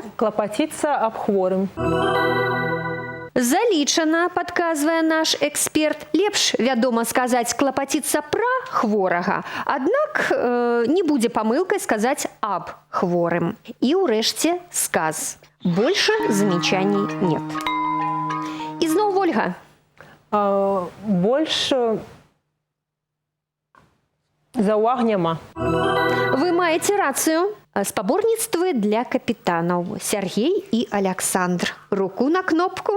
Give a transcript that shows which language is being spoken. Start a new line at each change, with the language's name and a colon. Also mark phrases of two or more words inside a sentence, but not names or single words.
Belarusian: Клапаціцца аб хворым. Залічана, падказвае наш эксперт. Лепш, вядома, сказаць клапаціцца пра хворага. Аднак не будзе памылкай сказаць аб хворым. І ўрэшце сказ.
Russian: Больше замечаний нет.
Belarusian: І зноў Вольга. Больш заўваг няма. Вы маеце рацыю. Спаборніцтвы для капітанаў. Сергей і Александр. Руку на кнопку.